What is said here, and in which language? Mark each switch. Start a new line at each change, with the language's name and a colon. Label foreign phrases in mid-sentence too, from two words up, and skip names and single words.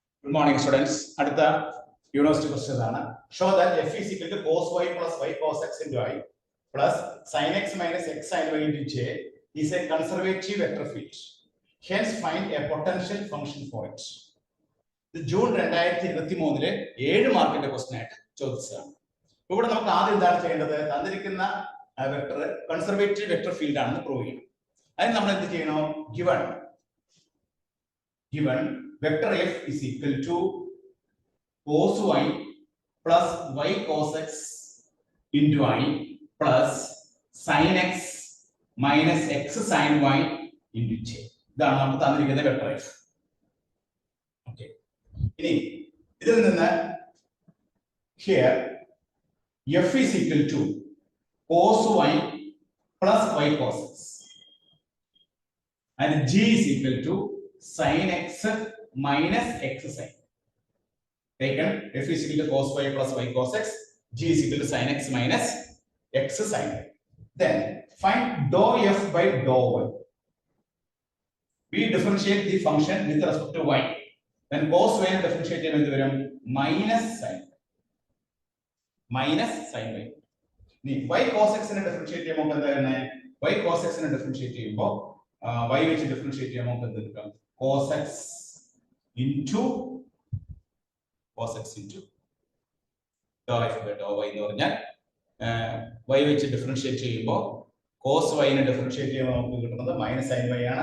English: Good morning, students.
Malayalam: അടുത്ത
English: university question
Malayalam: ആണ്.
English: Show that f is equal to cos y plus y cos x into I plus sin x minus x sin y into j is a conservative vector field. Hence find a potential function for it.
Malayalam: ഇത് ജൂൺ 2023 7 മാർക്കിന്റെ ക്വസ്റ്റ്യൻ ആയിട്ട് ചോദിച്ചതാണ്. ഇവിടെ നമുക്ക് ആദ്യം എന്താണ് ചെയ്യേണ്ടത്? തന്നിരിക്കുന്ന
English: vector conservative vector field
Malayalam: ആണെന്ന് പ്രൂവ് ചെയ്യണം. അതിന് നമ്മൾ എന്ത് ചെയ്യണം?
English: Given vector f is equal to cos y plus y cos x into I plus sin x minus x sin y into j.
Malayalam: ഇതാണ് നമുക്ക് തന്നിരിക്കുന്ന വെക്ടർ f. ഓക്കേ, ഇനി ഇതിൽ നിന്ന്
English: here f is equal to cos y plus y cos x and g is equal to sin x minus x sin. Taken f is equal to cos y plus y cos x, g is equal to sin x minus x sin y. Then find dou f by dou y. We differentiate the function with respect to y. Then cos y differentiate
Malayalam: എന്തു വരും
English: minus sin y.
Malayalam: Ni y cos x ne differentiate cheyumbol endana y cos x ne differentiate cheyumbol y വെച്ച് differentiate ചെയ്യുമ്പോൾ എന്ത് കിട്ടും?
English: cos x into dou f by dou y
Malayalam: എന്ന് പറഞ്ഞാൽ y വെച്ച് ഡിഫറൻഷിയേറ്റ് ചെയ്യുമ്പോൾ cos y നെ ഡിഫറൻഷിയേറ്റ് ചെയ്യുമ്പോൾ നമുക്ക് കിട്ടുന്നത്
English: minus sin y
Malayalam: ആണ്.